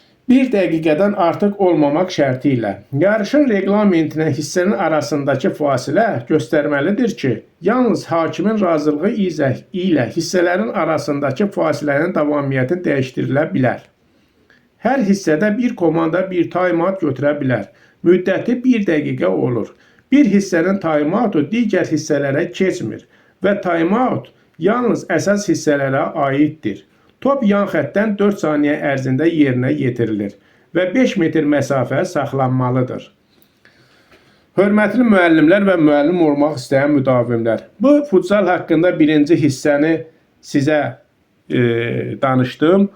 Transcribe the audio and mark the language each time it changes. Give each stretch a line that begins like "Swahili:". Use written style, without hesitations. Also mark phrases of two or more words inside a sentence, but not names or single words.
Azerbaijani: 1 dəqiqədən artıq olmamaq şərti ilə. Yarışın reqlamentinə hissənin arasındakı fasilə göstərməlidir ki, yalnız hakimin razılığı ilə hissələrin arasındakı fasilənin davamiyyəti dəyişdirilə bilər. Hər hissədə bir komanda bir time-out götürə bilər. Müddəti 1 dəqiqə olur. Bir hissənin time-outu digər hissələrə keçmir və time-out yalnız əsas hissələrə aiddir. Top yan xəttdən 4 saniyə ərzində yerinə yetirilir və 5 metr məsafə saxlanmalıdır. Hörmətli müəllimlər və müəllim olmaq istəyən müdavimlər, bu futsal haqqında birinci hissəni sizə danışdım.